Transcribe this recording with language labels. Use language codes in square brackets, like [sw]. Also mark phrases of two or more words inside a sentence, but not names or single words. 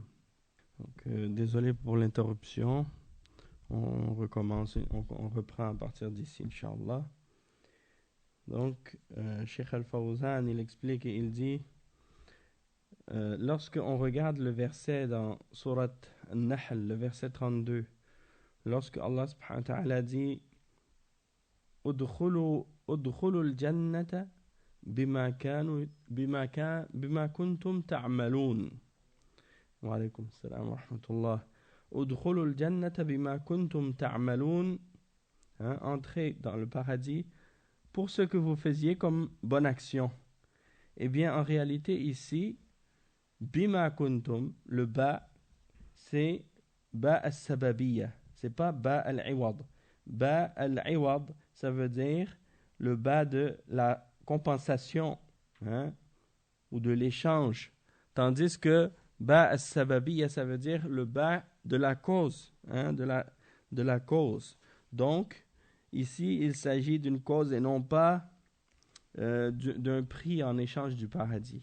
[fr] Donc, désolé pour l'interruption. On recommence, on reprend à partir d'ici, Inch'Allah. Donc, Cheikh Al-Fawzan, il explique et il dit, lorsqu'on regarde le verset dans Surat An-Nahl, le verset 32, lorsque Allah [ar] سبحانه وتعالى [fr] dit [ar] ادخلوا الجنة بما كنتم تعملون. وعليكم السلام ورحمة الله ادخلوا الجنة بما كنتم تعملون. [fr] Entrez dans le paradis pour ce que vous faisiez comme bonne action. Eh bien, en réalité, ici, [ar] بما كنتم, [fr] le ba, c'est [ar] باء السببية, [fr] c'est pas [ar] باء العوض. باء العوض, [fr] ça veut dire le bas de la compensation, hein, ou de l'échange. Tandis que [ar] باء السببية, [fr] ça veut dire le bas de la cause, hein, de la cause. Donc, ici, il s'agit d'une cause et non pas d'un prix en échange du paradis.